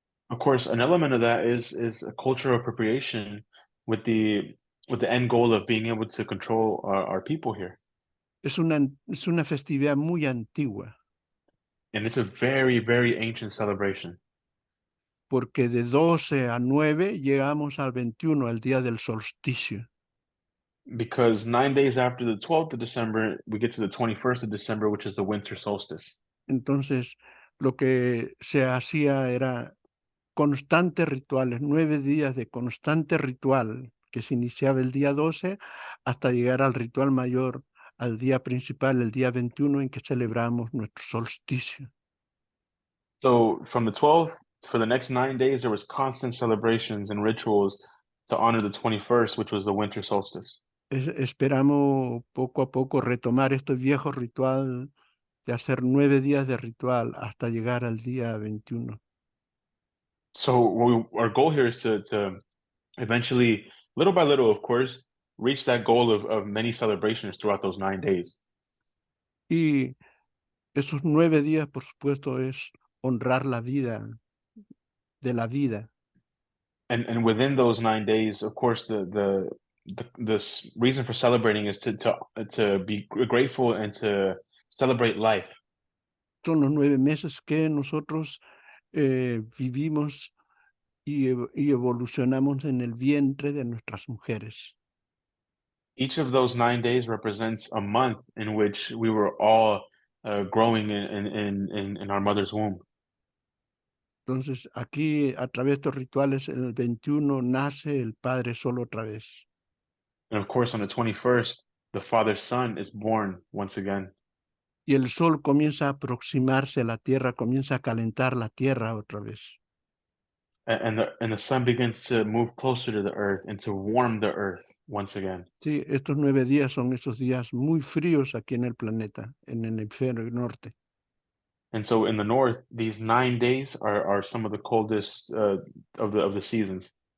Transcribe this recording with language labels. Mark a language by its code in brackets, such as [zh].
[en] Of course, an element of that is a cultural appropriation with the end goal of being able to control our people here. [es] Es una festividad muy antigua, [en] And it's a very, very ancient celebration. [es] porque de 12 a 9 llegamos al 21, al día del solsticio. [en] Because 9 days after the 12th of December, we get to the 21st of December, which is the winter solstice. [es] Entonces, lo que se hacía era constantes rituales, 9 días de constante ritual, que se iniciaba el día 12 hasta llegar al ritual mayor, al día principal, el día 21, en que celebramos nuestro solsticio. [en] So from the 12th for the next 9 days, there was constant celebrations and rituals to honor the 21st, which was the winter solstice. [es] Esperamos poco a poco retomar este viejo ritual de hacer 9 días de ritual hasta llegar al día 21. [en] So our goal here is to eventually, little by little, of course, reach that goal of many celebrations throughout those 9 days. [es] Y esos 9 días, por supuesto, es honrar la vida, de la vida. [en] And within those 9 days, of course, this reason for celebrating is to be grateful and to celebrate life. [es] Son los 9 meses que nosotros vivimos y evolucionamos en el vientre de nuestras mujeres. [en] Each of those 9 days represents a month in which we were all growing in our mother's womb. [es] Entonces, aquí, a través de estos rituales, el 21 nace el Padre Sol otra vez. [en] And of course, on the 21st, the Father's Son is born once again. [es] Y el sol comienza a aproximarse a la tierra, comienza a calentar la tierra otra vez. [en] And the sun begins to move closer to the earth and to warm the earth once again. [es] Sí, estos 9 días son esos días muy fríos aquí en el planeta, en el hemisferio norte. [en] And so in the north, these 9 days are some of the coldest of the seasons.